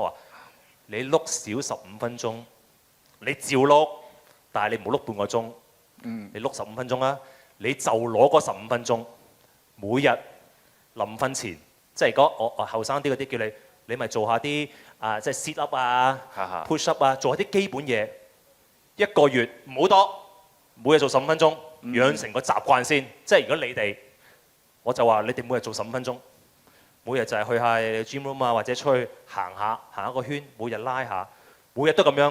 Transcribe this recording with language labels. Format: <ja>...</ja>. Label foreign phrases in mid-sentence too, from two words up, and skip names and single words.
<yue>話你碌少15分鐘，你照碌，但係你唔好碌半個鐘。你碌15分鐘啦，你就攞嗰15分鐘，每日臨瞓前，即係如果我後生啲嗰啲叫你咪做下啲即係</yue> <en>sit up</en> <yue>啊、</yue> <en>push up</en> <yue>啊，做下啲基本嘢。1個月唔好多，每日做15分鐘。養成個習慣先，即係如果你哋，我就話你哋每日做15分鐘，每日就係去下</yue> <en>gym room</en> <yue>啊，或者出去行一個圈，每日拉下，每日都咁樣。</yue>